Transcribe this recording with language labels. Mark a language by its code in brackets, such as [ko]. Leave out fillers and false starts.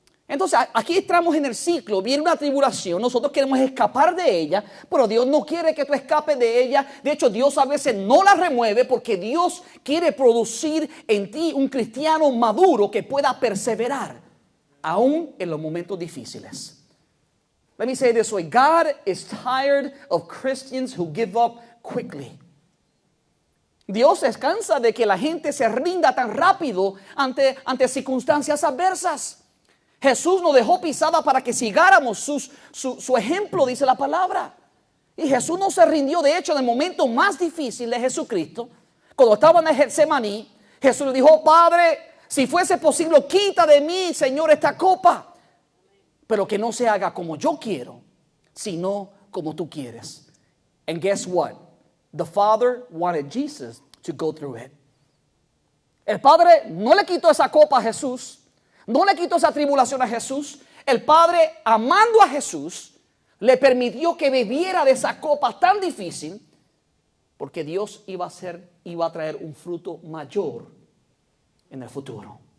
[es] Entonces, aquí estamos en el ciclo, viene una tribulación, nosotros queremos escapar de ella, pero Dios no quiere que tú escapes de ella. De hecho, Dios a veces no la remueve porque Dios quiere producir en ti un cristiano maduro que pueda perseverar, aún en los momentos difíciles. [en] Let me say this way, God is tired of Christians who give up quickly. [es] Dios se cansa de que la gente se rinda tan rápido ante circunstancias adversas. Jesús nos dejó pisada para que sigáramos su ejemplo, dice la palabra. Y Jesús no se rindió. De hecho, en el momento más difícil de Jesucristo, cuando estaba en el Getsemaní, Jesús le dijo, Padre, si fuese posible, quita de mí, Señor, esta copa. Pero que no se haga como yo quiero, sino como tú quieres. [en] And guess what? The Father wanted Jesus to go through it. [es] El Padre no le quitó esa copa a Jesús. No le quitó esa tribulación a Jesús. El Padre, amando a Jesús, le permitió que bebiera de esa copa tan difícil, porque Dios iba a traer un fruto mayor en el futuro.